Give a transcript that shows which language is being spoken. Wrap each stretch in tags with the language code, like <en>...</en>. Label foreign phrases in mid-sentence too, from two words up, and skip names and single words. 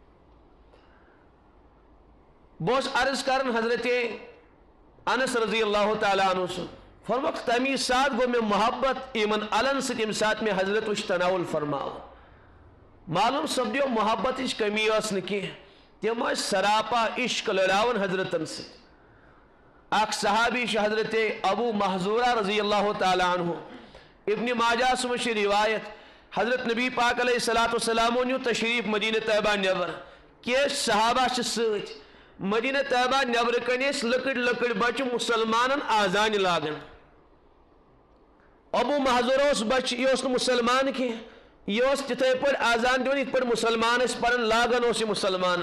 <ks>بہٕ اوسُس عرض کران حضرت انس رضی اللہ تعالیٰ عنہ سُنٛد. فرموکھ تمی ساتہٕ گوٚو مےٚ محبت یِمن الن سۭتۍ ییٚمہِ ساتہٕ مےٚ حضرت وٕچھ تناول فرماوُن. معلوم سپدیو محبتٕچ کمی ٲس نہٕ کینٛہہ تِم ٲسۍ سراپا عشق لڑاوان حضرتن سۭتۍ. اکھ صحابی چھُ حضرت ابو محذورہ رضی اللہ تعالیٰ عنہ ابن ماجہس منٛز چھِ روایت حضرت نبی پاک علیہ الصلوۃ والسلامو نیوٗ تشریف مدینہ طیبہ نیبر کینٛہہ صحابہ چھِ سۭتۍ. مدینہ طیبہ نیبرٕ کنۍ ٲسۍ لۄکٕٹۍ لۄکٕٹۍ بچہِ مُسلمانن آزانہِ لاگان. ابو محذورہ اوس بچہِ یہِ اوس نہٕ مُسلمان کینٛہہ یہ اوس تِتھے پٲٹھۍ آزان دِوان یِتھ پٲٹھۍ مُسلمان ٲسۍ پران لاگان اوس یہِ مُسلمان.</ks>